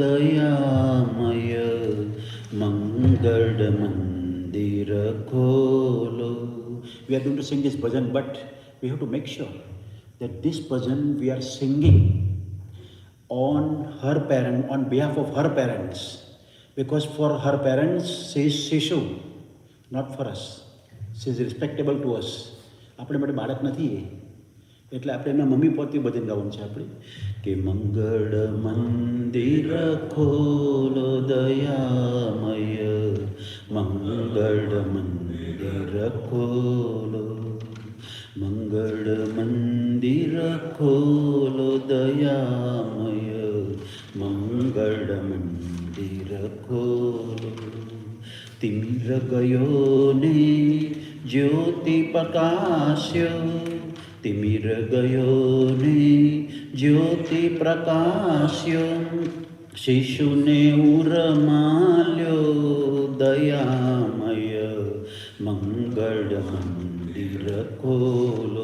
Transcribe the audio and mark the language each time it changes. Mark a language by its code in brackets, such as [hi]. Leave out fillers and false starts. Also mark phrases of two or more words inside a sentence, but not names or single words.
[gu] દયામય, મંગલ મંદિર ખોલો. [en] We are going to sing this bhajan, but we have to make sure that this bhajan we are singing on her parent, on behalf of her parents, because for her parents she is Shishu, not for us. She is respectable to us. [gu] આપણે માટે બાળક નથી એ, એટલે આપણે એમના મમ્મી પોતે ભજન ગાવાનું છે આપણે કે મંગળ મંદિર ખોલો દયામય, મંગળ મંદિર ખોલો, મંગળ મંદિર ખોલો દયામય, મંગળ મંદિર ખોલો. તિમિર ગયો ને જ્યોતિ પ્રકાશ્યો, તિમિર ગયો ને જ્યોતિ પ્રકાશ્યો, શિશુ ને ઉરમાલ્યો દયામય, મંગલ મંદિર ખોલો.